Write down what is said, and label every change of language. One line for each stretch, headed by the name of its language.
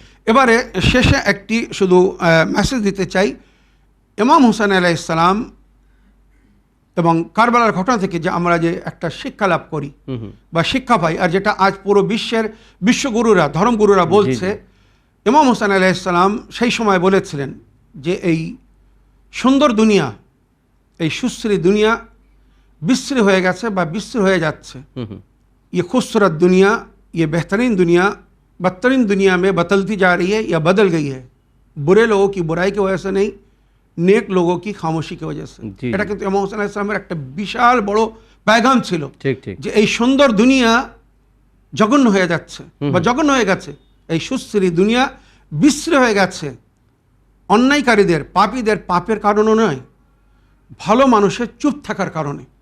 Bangla: এবারে শেষে একটি শুধু মেসেজ দিতে চাই, ইমাম হুসাইন আলাইহিস সালাম এবং কারবালার ঘটনা থেকে যে আমরা যে একটা শিক্ষা লাভ করি বা শিক্ষা পাই, আর যেটা আজ পুরো বিশ্বের বিশ্বগুরুরা, ধর্মগুরুরা বলছে, ইমাম হুসাইন আলাইহিস সালাম সেই সময় বলেছিলেন যে এই সুন্দর দুনিয়া, এই সুশ্রী দুনিয়া বিশ্রী হয়ে গেছে বা বিশ্রী হয়ে যাচ্ছে।
Hindi: ये खूबसूरत दुनिया, ये बेहतरीन दुनिया बदतरीन दुनिया में बदलती जा रही है या बदल गई है। बुरे लोगों की बुराई की वजह से नहीं, नेक लोगों की खामोशी की वजह से।
Bangla: এটা কিন্তু ইমাম হুসাইন আলাইহিস সালামের একটা বিশাল বড় पैगाम ছিল, যে এই সুন্দর দুনিয়া জঘন্য হয়ে যাচ্ছে বা জঘন্য হয়ে গেছে, এই সুশ্রী দুনিয়া বিশ্রী হয়ে গেছে অন্যায়কারীদের, পাপীদের পাপের কারণে নয়, ভালো মানুষের চুপ থাকার কারণে।